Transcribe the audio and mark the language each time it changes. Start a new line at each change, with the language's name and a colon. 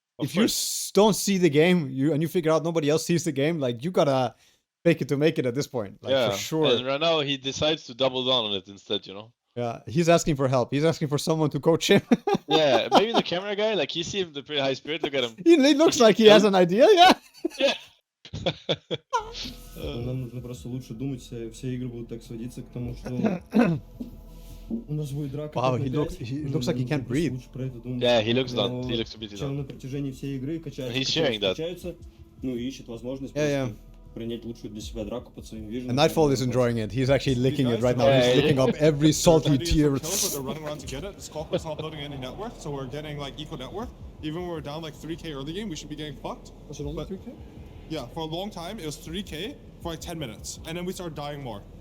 English: If you don't see the game, you figure out nobody else sees the game, like you gotta fake it to make it at this point. Like, yeah, for sure. And right now he decides to double down on it instead, you know. Yeah, he's asking for help. He's asking for someone to coach him. Yeah, maybe the camera guy, like he seems the pretty high spirit. Look at him. He looks like he has an idea. Yeah. Yeah.
Russian: Нам нужно просто лучше думать, все игры будут так сводиться к тому, что у нас будет драка.
English: Wow, he looks like he can't breathe. Yeah, he looks done. He looks a bit
Russian: done. На протяжении всей игры качается.
English: He's sharing that.
Russian: Ну и ищет возможность принять лучшую для себя драку под своим виженом.
English: And N0tail is enjoying it. He's actually licking it right now. He's licking up every salty tear. They're running around to get it. Squawk's not building any net worth, so we're getting like equal net worth. Even when we're down like 3k early game, we should be getting fucked. Was it only 3k? Yeah, for a long time it was 3k for like 10 minutes, and then we start dying more.